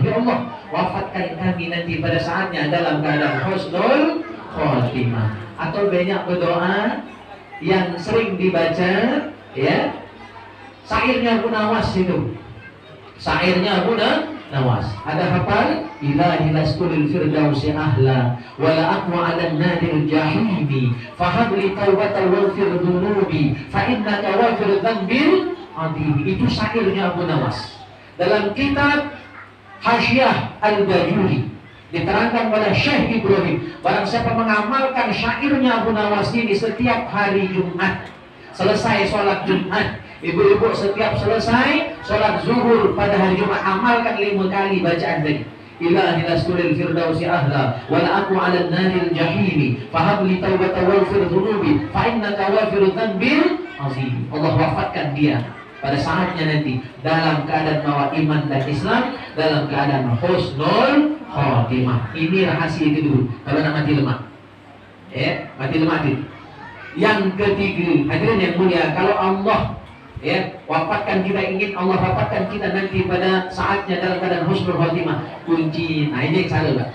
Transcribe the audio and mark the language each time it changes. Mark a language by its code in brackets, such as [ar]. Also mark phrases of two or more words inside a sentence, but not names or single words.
[id] Ya Allah, wafatkan kami nanti pada saatnya dalam keadaan [ar] حسن الخاتمة. [id] Atau banyak berdoa yang sering dibaca, ya, syairnya Abu Nawas itu. Syairnya Abu Nawas. Ada hafal? [ar] إلهي لست للفردوس أهلا ولا أقوى على نار الجحيم فهب لي توبة واغفر ذنوبي فإنك غافر الذنب العظيم. [id] Itu syairnya Abu Nawas. Dalam kitab Hasyiah Al-Bajuri diterangkan pada Syekh Ibrahim, barang siapa mengamalkan syairnya Abu Nawas ini setiap hari Jumat, selesai sholat Jumat, ibu-ibu setiap selesai sholat zuhur pada hari Jumat, amalkan 5 kali bacaan tadi. [ar] إلهي لست للفردوس أهلا ولا أقوى على نار الجحيم فهب لي توبة واغفر ذنوبي فإنك غافر الذنب العظيم. [id] Allah wafatkan dia pada saatnya nanti dalam keadaan bawa iman dan Islam, dalam keadaan [ar] حسن الخاتمة. [id] Ini rahasia itu dulu. Kalau nak mati lemak, ya, mati lemak itu. Yang ketiga, hadirin yang mulia, kalau Allah, ya, wafatkan kita, ingin Allah wafatkan kita nanti pada saatnya dalam keadaan [ar] حسن الخاتمة, [id] kunci, nah ini yang salah Pak.